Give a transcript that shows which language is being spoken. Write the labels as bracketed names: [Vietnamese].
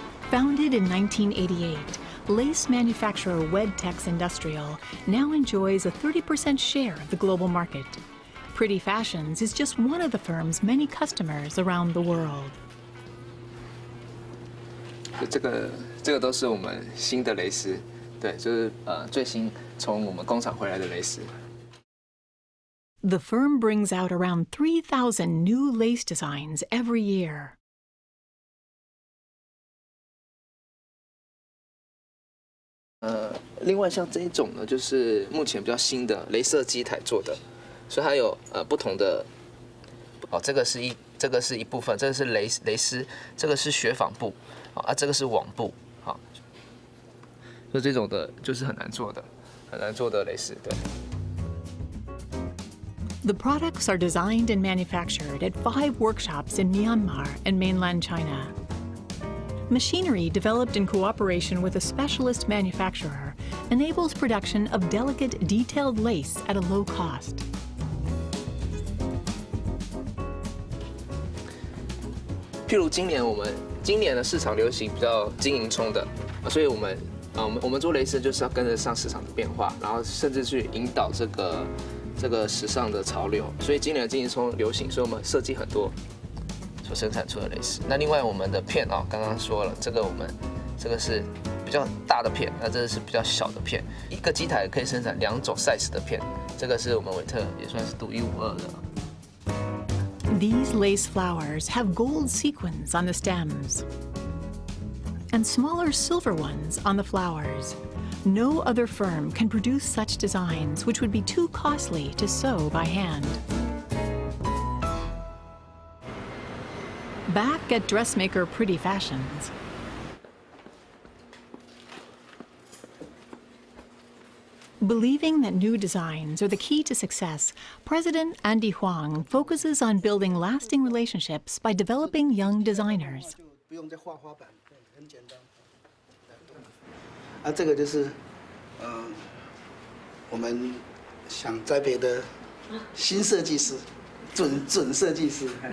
[English] Founded in 1988, lace manufacturer Wedtex Industrial now enjoys a 30% share of the global market. Pretty Fashions is just one of the firm's many customers around the world. [Chinese] 这个都是我们新的蕾丝，对，就是最新从我们工厂回来的蕾丝。 [English] The firm brings out around 3,000 new lace designs every year. [Chinese] 另外像这一种呢，就是目前比较新的雷射机台做的，所以它有不同的。这个是一部分，这个是蕾丝，这个是雪纺布，这个是网布，所以这种的就是很难做的蕾丝，对。 [English] The products are designed and manufactured at 5 workshops in Myanmar and mainland China. Machinery developed in cooperation with a specialist manufacturer enables production of delicate, detailed lace at a low cost. [Chinese] 譬如今年的市场流行比较金银葱的，所以我们做蕾丝就是要跟得上市场的变化，然后甚至去引导这个时尚的潮流。所以今年的金银葱流行，所以我们设计很多所生产出的蕾丝。那另外我们的片刚刚说了，这个是比较大的片，那这是比较小的片。一个机台可以生产2种 size 的片，这个是我们维特也算是独一无二的。 [English] These lace flowers have gold sequins on the stems and smaller silver ones on the flowers. No other firm can produce such designs, which would be too costly to sew by hand. Back at dressmaker Pretty Fashions. Believing that new designs are the key to success, President Andy Huang focuses on building lasting relationships by developing young designers. [Chinese] 不用再画花板，对，很简单。这个就是我们想栽培的新设计师，准设计师。